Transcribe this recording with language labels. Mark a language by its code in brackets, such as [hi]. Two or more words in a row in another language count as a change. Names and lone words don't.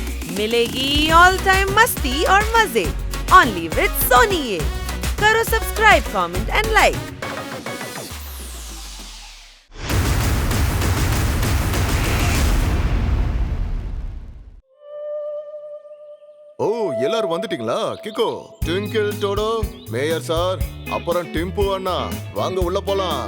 [hi] मिलेगी [en] all time [hi] मस्ती और मजे [en] only with [hi] सोनी ये। करो सब्सक्राइब, [en] comment and like. [ta] ஓ, எல்லாரும் வந்துட்டீங்களா? கிக்கோ, ட்விங்கிள், டோடோ, மேயர் சார், அப்புறம் டிம்பு அண்ணா, வாங்க உள்ள போலாம்.